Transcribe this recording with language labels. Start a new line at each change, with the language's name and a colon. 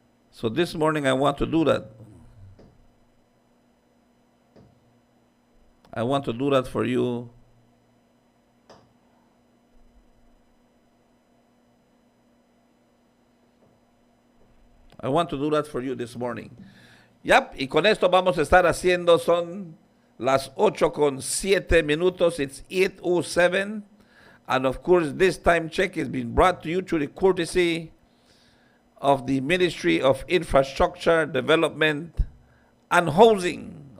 English: So this morning I want to do that. I want to do that for you. I want to do that for you this morning.
Spanish: Yep, y con esto vamos a estar haciendo, son las 8:07.
English: It's 8:07. And of course, this time check is being brought to you through the courtesy of the Ministry of Infrastructure, Development and Housing.